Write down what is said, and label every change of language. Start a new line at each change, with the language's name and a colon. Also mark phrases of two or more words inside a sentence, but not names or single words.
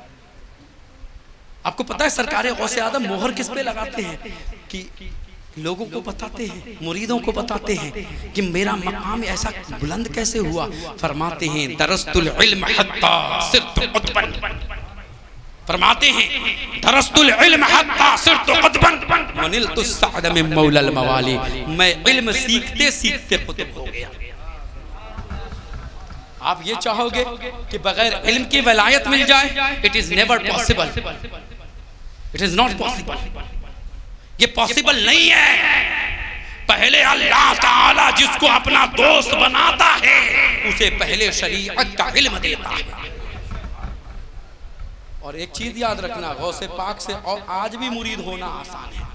Urdu: آپ کو پتہ ہے سرکار غوث اعظم موہر کس پہ لگاتے ہیں؟ کہ لوگوں کو بتاتے ہیں، مریدوں کو بتاتے ہیں کہ میرا مقام ایسا بلند کیسے ہوا. فرماتے ہیں
Arabic: درست العلم حتی صرت قطبا،
Urdu: فرماتے ہیں
Arabic: درست العلم حتی صرت قطبا ونلت السعد من مولا الموالی.
Urdu: میں علم سیکھتے سیکھتے قطب ہو گیا. آپ یہ چاہو گے کہ بغیر علم کی ولایت مل جائے؟
English: It is never possible. It is not possible.
Urdu: یہ پاسبل نہیں ہے. پہلے اللہ تعالیٰ جس کو اپنا دوست بناتا ہے اسے پہلے شریعت کا علم دیتا ہے. اور ایک چیز یاد رکھنا، غوث پاک سے اور آج بھی مرید ہونا آسان ہے.